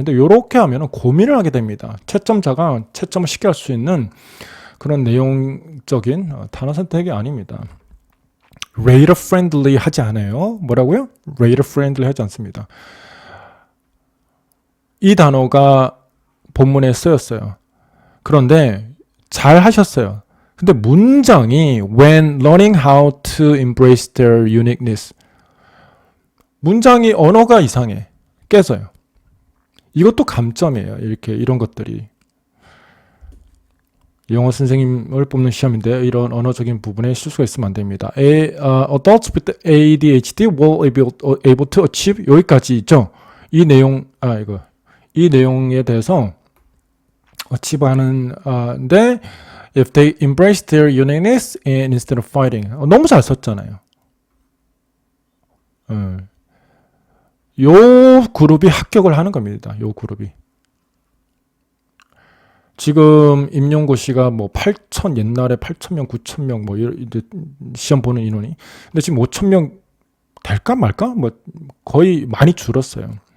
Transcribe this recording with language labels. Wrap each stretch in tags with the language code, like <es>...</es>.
<ko>근데 이렇게 하면 고민을 하게 됩니다. 채점자가 채점을 쉽게 할 수 있는 그런 내용적인 단어 선택이 아닙니다.</ko> <en>reader friendly</en> <ko>하지 않아요. 뭐라고요?</ko> <en>reader friendly</en> <ko>하지 않습니다. 이 단어가 본문에 쓰였어요. 그런데 잘 하셨어요. 근데 문장이</ko> <en>when learning how to embrace their uniqueness,</en> <ko>문장이 언어가 이상해. 깨져요. 이것도 감점이에요. 이런 것들이. 영어 선생님을 뽑는 시험인데 이런 언어적인 부분에 실수가 있으면 안 됩니다.</ko> <en>Adults with ADHD will able to achieve,</en> <ko>여기까지 있죠. 이 내용에 대해서</ko> <en>achieve하는데 if they embrace their uniqueness and instead of fighting.</en> <ko>너무 잘 썼잖아요. 요 그룹이 합격을 하는 겁니다. 요 그룹이. 지금 임용고시가 뭐 8천, 옛날에 8,000명, 9,000명 뭐 이제 시험 보는 인원이. 근데 지금 5,000명 될까 말까? 뭐 거의 많이 줄었어요.</ko>